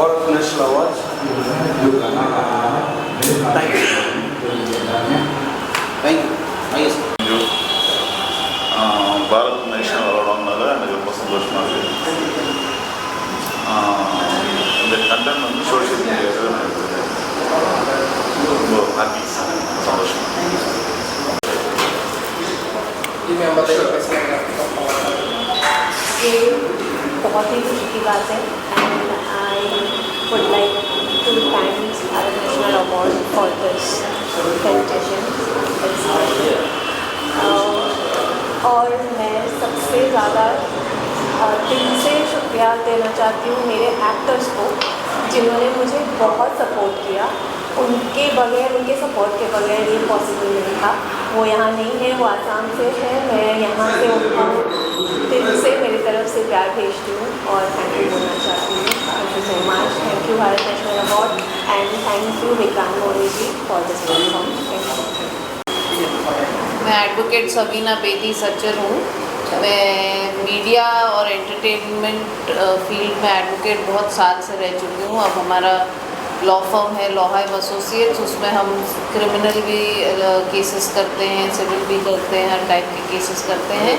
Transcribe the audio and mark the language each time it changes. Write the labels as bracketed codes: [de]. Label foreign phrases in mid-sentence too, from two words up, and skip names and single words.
[en] National Awards. Thank you. Thank you. [hi] भारत नेशनल अवार्ड वाला [ta] எனக்கு ரொம்ப சந்தோஷமாக இருக்குது. இந்த கண்டென்ட் வந்து [en] social mediavil [ta] ரொம்ப ஹாப்பி சந்தோஷம். [hi] ये बहुत ही खुशी की बात है [en] and I would like to thank Bharat National Award for this competition. [hi] और मैं सबसे ज़्यादा दिल से शुक्रिया देना चाहती हूँ मेरे एक्टर्स को जिन्होंने मुझे बहुत सपोर्ट किया. उनके बगैर, उनके सपोर्ट के बगैर ये पॉसिबल नहीं था. वो यहाँ नहीं है, वो आसाम से है. मैं यहाँ से उनको दिल से मेरी तरफ से प्यार भेजती हूँ और [en] thank you [hi] बोलना चाहती हूँ. [en] thank you so much. thank you Bharat National Award and thank you Vikrant More ji for this platform. thank you. [hi] मैं एडवोकेट सबीना बेदी सच्चर हूँ. मैं मीडिया और [en] entertainment field [hi] में एडवोकेट बहुत साल से रह चुकी हूँ. अब हमारा [en] law firm [hi] है लॉहाइव एसोसिएट्स. उसमें हम क्रिमिनल भी केसेस करते हैं, सिविल भी करते हैं, हर टाइप के केसेस करते हैं.